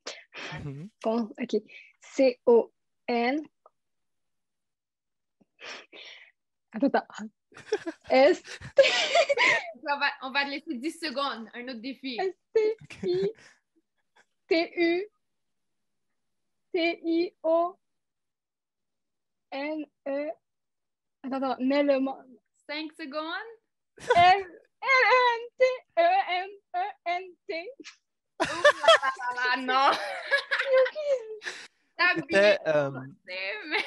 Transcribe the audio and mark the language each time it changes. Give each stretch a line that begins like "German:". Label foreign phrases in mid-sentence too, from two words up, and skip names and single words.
French: Mhm. Bon, OK. C-O-N. Attends. S. On va te laisser 10 secondes, un autre défi. Ok. S-T-I-T-I-O-N-E. Mets le mot. 5 secondes. L-N-T-E-M-E-N-T. Oh là là là là, non! T'as bien C'était commencé, mais...